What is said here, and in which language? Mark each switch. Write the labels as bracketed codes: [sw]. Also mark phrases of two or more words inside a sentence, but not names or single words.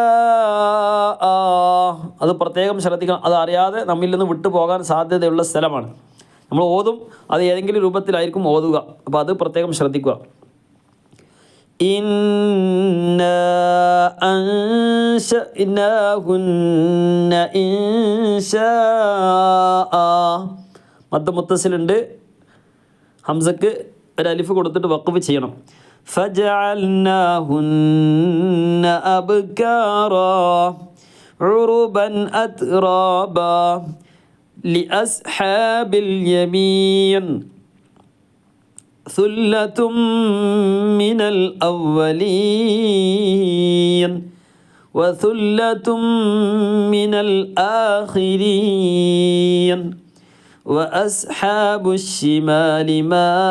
[ml] അത് പ്രത്യേകം ശ്രദ്ധിക്കണം അത് അറിയാതെ നമ്മിൽ നിന്ന് വിട്ടുപോകാൻ സാധ്യതയുള്ള സ്ഥലമാണ് നമ്മൾ ഓതും അത് ഏതെങ്കിലും രൂപത്തിലായിരിക്കും ഓതുക അപ്പോൾ അത് പ്രത്യേകം ശ്രദ്ധിക്കുക [ar] إنا أنشأناهن إنشاء [ml] മദ് മുത്തസിലുണ്ട് ഹംസക്ക് ഒരു അലിഫ് കൊടുത്തിട്ട് വഖഫ് ചെയ്യണം [ar] فجعلناهن أبكارا عربا أترابا لأصحاب اليمين ثلة من الأولين وثلة من الآخرين وأصحاب الشمال ما